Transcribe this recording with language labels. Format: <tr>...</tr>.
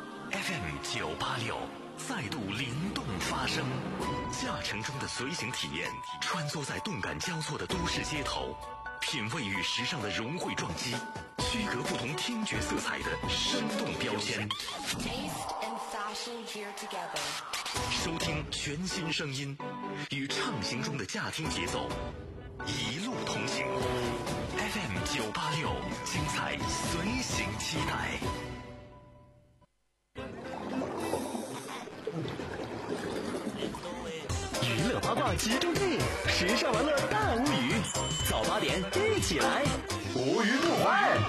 <zh>FM 986再度灵动发声，驾乘中的随行体验，穿梭在动感交错的都市街头，品味与时尚的融汇撞击，区隔不同听觉色彩的生动标签。</zh> <en>Taste and fashion here together.</en> <zh>收听全新声音，与畅行中的驾听节奏一路同行。 FM 986，精彩随行期待。娱乐八卦集中地，时尚玩乐大无语，早八点一起来，无语不欢。</zh>